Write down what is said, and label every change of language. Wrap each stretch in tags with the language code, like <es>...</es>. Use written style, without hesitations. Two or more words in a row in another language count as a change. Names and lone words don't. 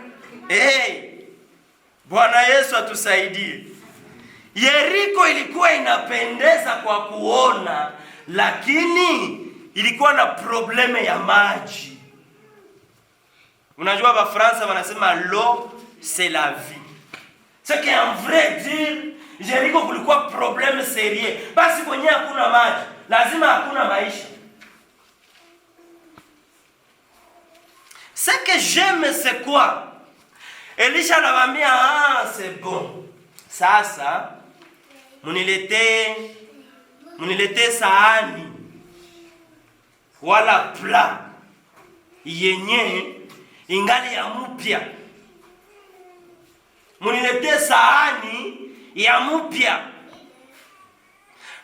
<sw>Bwana Yesu atusaidie. Yeriko ilikuwa inapendeza kwa kuona, lakini ilikuwa na probleme ya maji. Unajua ba Fransa wanasema</sw> <fr>l'eau c'est la vie. C'est qu'en vrai dire</fr> <sw>Yeriko kulikuwa</sw> <fr>probleme sérieux.</fr> <sw>Basi kwenye hakuna maji, lazima hakuna maisha.</sw> <fr>Ce que j'aime c'est quoi?</fr> <sw>Elisha anamwambia,</sw> <fr>c'est bon.</fr> <sw>Sasa munilete sahani wala pla yenye ingali ya mpya. Munilete sahani ya mpya.</sw>